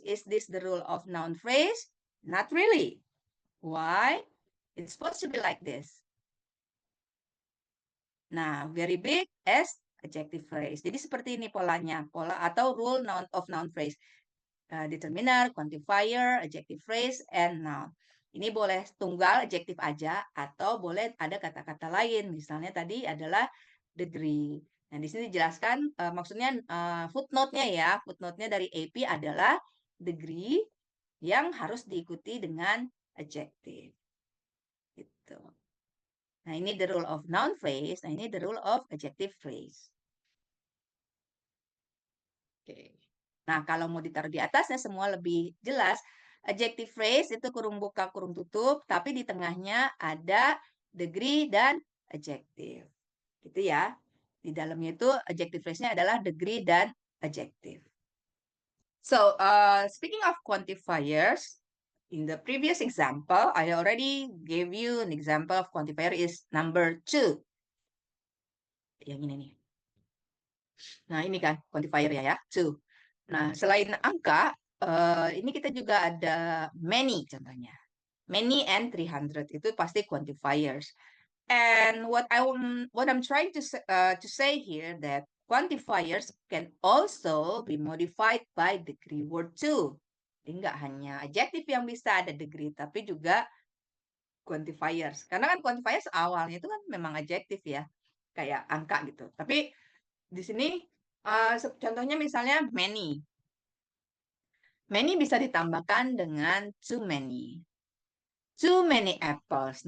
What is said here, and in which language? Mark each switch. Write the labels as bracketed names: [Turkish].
[English] Is this the rule of noun phrase? Not really. Why? It's supposed to be like this. Nah, very big as adjective phrase. [Indonesian] Jadi seperti ini polanya. Pola atau [English] rule of noun phrase. Determiner, quantifier, adjective phrase, and noun. [Indonesian] Ini boleh tunggal adjektif aja atau boleh ada kata-kata lain. Misalnya tadi adalah degree. Nah, di sini dijelaskan maksudnya footnote-nya ya. Footnote-nya dari AP adalah degree yang harus diikuti dengan adjective. Gitu. Nah, ini the rule of noun phrase. Nah, ini the rule of adjective phrase. Oke. Nah, kalau mau ditaruh di atasnya semua lebih jelas. Adjective phrase itu kurung buka, kurung tutup, tapi di tengahnya ada degree dan adjective. Gitu ya. Di dalamnya itu adjective phrase-nya adalah degree dan adjective. [English] So, speaking of quantifiers, in the previous example, I already gave you an example of quantifier is number 2. [Indonesian] Yang ini nih. Nah, ini kan quantifier ya, 2. Nah, selain angka, ini kita juga ada many contohnya. Many and 300 itu pasti quantifiers. [English] And what I'm trying to say here that quantifiers can also be modified by degree word too. [Indonesian] Jadi nggak hanya adjective yang bisa ada degree, tapi juga quantifiers. Karena kan quantifiers awalnya itu kan memang adjective ya, kayak angka gitu. Tapi di sini contohnya misalnya many. Many bisa ditambahkan dengan too many. [English] Too many apples.